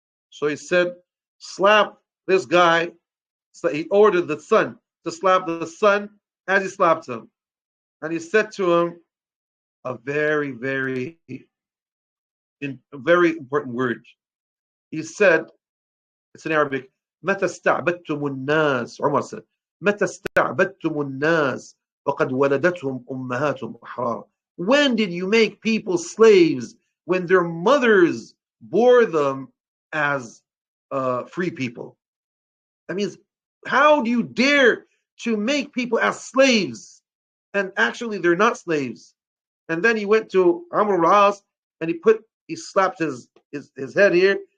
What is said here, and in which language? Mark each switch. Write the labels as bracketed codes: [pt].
[en] So he said, "Slap this guy." So he ordered the son to slap the son as he slapped him. And he said to him a very, very important word. He said, it's in Arabic, [ar] "متى استعبدتم الناس," [en] Umar said, [ar] "متى استعبدتم الناس وقد ولدتهم أمهاتهم أحرارا." [en] When did you make people slaves when their mothers bore them as free people? That means, how do you dare to make people as slaves? And actually, they're not slaves. And then he went to Amr al-As and he slapped his head here.